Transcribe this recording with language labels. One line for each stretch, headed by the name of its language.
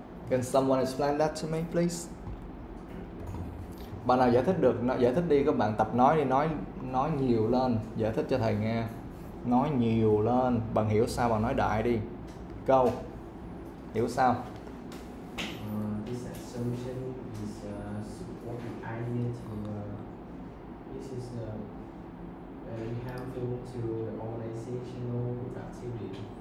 English: Can someone explain that to me, please?
Vietnamese: Bạn nào giải thích được, giải thích đi. Các bạn tập nói đi, nói nhiều lên. Giải thích cho thầy nghe. Nói nhiều lên. Bạn hiểu sao bạn nói đại đi.
English: Go.
Vietnamese: Hiểu sao?
English: This assumption is support the idea to this is very harmful to the organizational productivity.